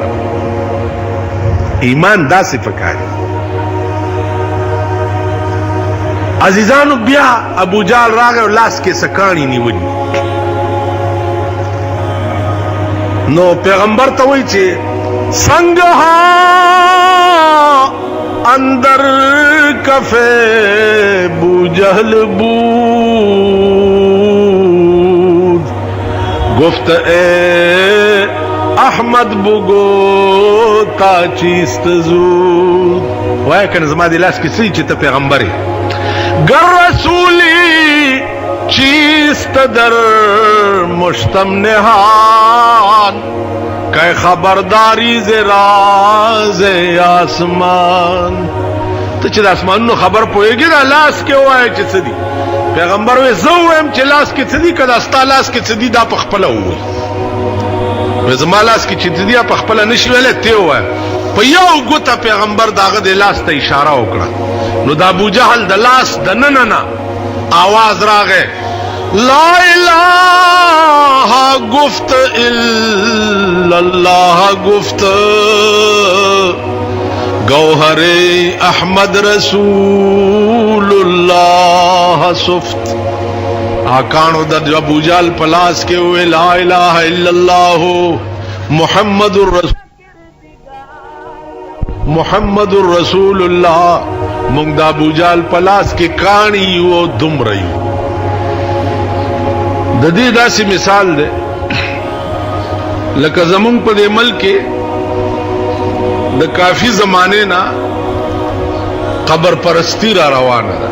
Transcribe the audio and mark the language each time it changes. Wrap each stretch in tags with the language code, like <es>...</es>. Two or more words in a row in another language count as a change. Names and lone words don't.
<ps>ایمان داسې پکاري. عزیزانو بیا ابو جهل راغی او لاس کې سکاڼي نیولي. نو پیغمبر ته وایي چې څنګه</ps> <fa>اندر کفے بو جہل بود گفت اے احمد بگو تا چیست زود.</fa> <ps>وای کنه زما دی لاس کې سړي چې ته پیغمبر یې.</ps> <fa>گر رسولی چیست در مشتم نهان کہ خبرداری ز راز آسمان.</fa> <ps>ته چې د اسمانونو خبر پوهېږې دا لاس کې ووایه چې څه دي. پیغمبر وایي زه ووایم چې لاس کې څه دي که دا ستا لاس کې څه دي دا په خپله ووایي. وایي زما لاس کې چې څه دي په خپله نه شي ویلی ته ووایه. په یو ګوته پیغمبر د هغه د لاس ته اشاره وکړه. نو د ابو جهل د لاس د ننه نه آواز راغی</ps> <fa>لا الہ گفت الا اللہ گفت گوہر احمد رسول اللہ سفت.</fa> <ps>آکانو د ابو جہل پلاس کے ہوئے</ps> <ar>لا الہ الا اللہ محمد الرسول اللہ.</ar> <ps>مونږ د ابو جهل پلاس کې کاڼي یو او دومره یو. د دې داسې مثال دی لکه زمونږ په دې ملک کې د کافی زمانه نه قبر پرستی را روانه ده.</ps>